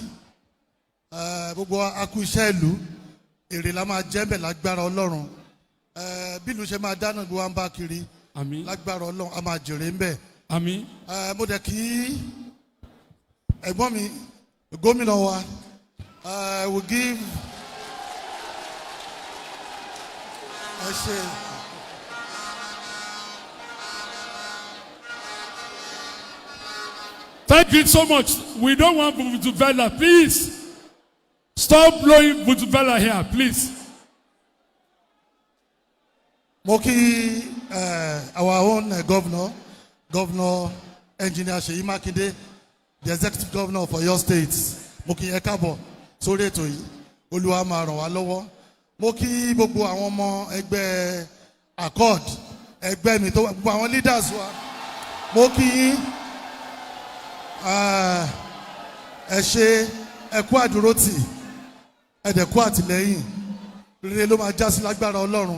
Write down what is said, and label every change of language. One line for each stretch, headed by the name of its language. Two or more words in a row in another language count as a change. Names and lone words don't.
Yoruba: Gbogbo a kú iṣẹ́ ìlú, èrè la máa jẹ́ bẹ̀ lágbára Ọlọ́run. Bí ìlú ṣe máa dáná gbogbo wa ń bá kiri lágbára Ọlọ́run a máa jèrè ń bẹ̀. Àmín. Mo dẹ̀ kí ẹ̀gbọ́n mi gómìnà wa
English: will give
Yoruba: ẹ ṣé.
English: Thank you so much. We don't want Vuvuzela. Please stop blowing Vuvuzela here, please.
Yoruba: Mo kí
English: our own Governor Engineer Seyi Makinde, the Executive Governor of Oyo State.
Yoruba: Mo kí ẹ káàbọ̀ sórí ètò yìí. Olúwa máa ràn wá lọ́wọ́. Mo kí gbogbo àwọn ọmọ ẹgbẹ́ accord ẹgbẹ́ mi tó gbogbo àwọn leaders wa. Mo kí yín ẹ ṣé ẹ kú àdúrótì ẹ dẹ̀ kú àtìlẹ́yìn rere ló máa já sí lágbára Ọlọ́run.